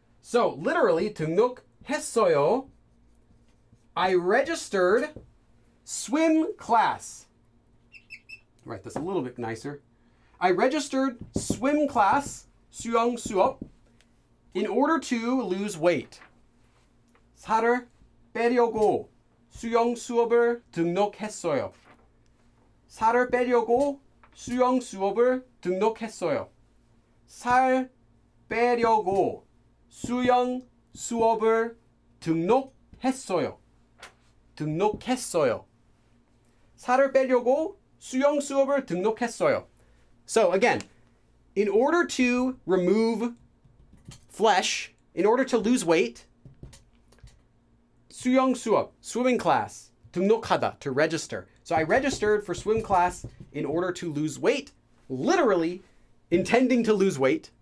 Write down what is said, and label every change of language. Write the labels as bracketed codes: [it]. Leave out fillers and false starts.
[en] So literally [ko] 등록했어요. [en] I registered swim class. Write this a little bit nicer. I registered swim class, 수영 수업, in order to lose weight. [ko] 살을 빼려고 수영 수업을 등록했어요. 살을 빼려고 수영 수업을 등록했어요. 살 빼려고 수영 수업을 등록했어요. 등록했어요. 살을 빼려고 수영 수업을 등록했어요. [en] So again, in order to remove flesh, in order to lose weight, 수영 수업, swimming class, 등록하다, to register. So I registered for swim class in order to lose weight, literally intending to lose weight.